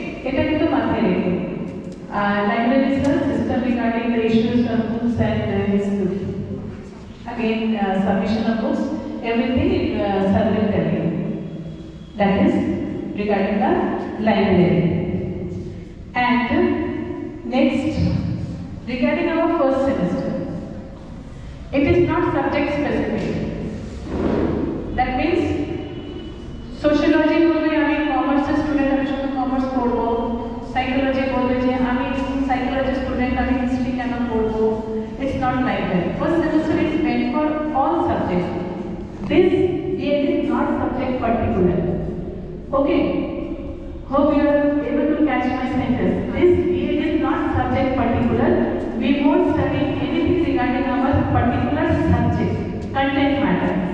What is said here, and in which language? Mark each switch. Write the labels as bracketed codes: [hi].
[bn] এটা কিন্তু মাথায় রেখো. [en] Library sir, system regarding the issues of books and his again submission of books, everything sir will tell you. That is regarding the library. And next, regarding our first semester, it is not subject specific. That means [bn] sociology বলবে আমি commerce student, আমি শুধু commerce পড়বো, psychology বলবে যে আমি psychology student, আমি history কেন পড়বো। [en] It's not like that. First semester is meant for all subjects. This year is not subject particular. Okay. Hope you are able to catch my sentence. This BA is not subject particular. We won't study anything regarding our particular subject, content matter.